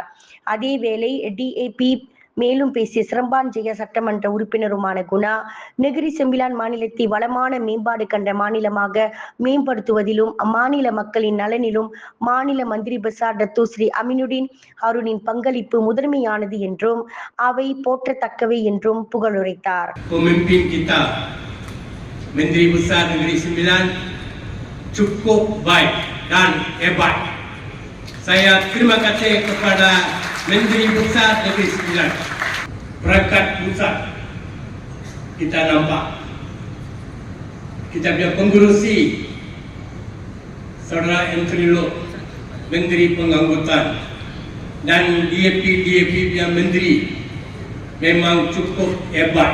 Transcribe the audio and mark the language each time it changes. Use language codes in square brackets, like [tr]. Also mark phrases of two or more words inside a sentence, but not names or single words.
[ta] அதேவேளை DAP மேலும் பேசிய சிரம்பான் ஜெயா சட்டமன்ற உறுப்பினருமான குணா, நெகிரி செம்பிலான் மாநிலத்தை வளமான மேம்பாடு கண்ட மாநிலமாக மேம்படுத்துவதிலும் அம்மாநில மக்களின் நலனிலும் மாநில [ms] Menteri Besar [ta] டத்தோ ஸ்ரீ அமினுடின் ஹருனின் பங்களிப்பு முதன்மையானது என்றும் அவை போற்றத்தக்கவை என்றும் புகழுரைத்தார். [ms] Pemimpin kita, Menteri Besar Negeri Sembilan cukup baik dan hebat. Saya terima kasih kepada Menteri Besar Negeri Sembilan. Perangkat pusat kita nampak, kita punya pengurusi Saudara Anthony Loke, Menteri Pengangkutan, dan DAP punya Menteri memang cukup hebat.